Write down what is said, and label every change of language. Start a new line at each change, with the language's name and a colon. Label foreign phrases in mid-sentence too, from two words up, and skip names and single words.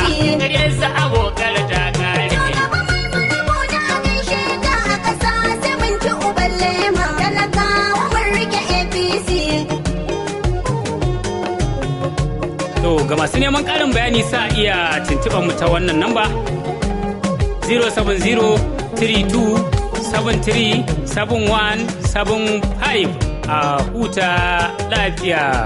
Hausa: A ƙaryar su abokar ta kare. Shugaban Malabu na gaishe ka a ƙasa, sai mun ci uban lema. Talakawa mun rike A P C. To, ga masu neman ƙarin bayani sa iya tuntuɓar mu ta wannan namba,
English: zero seven zero three two seven three seven one seven five.
Hausa: A huta lafiya.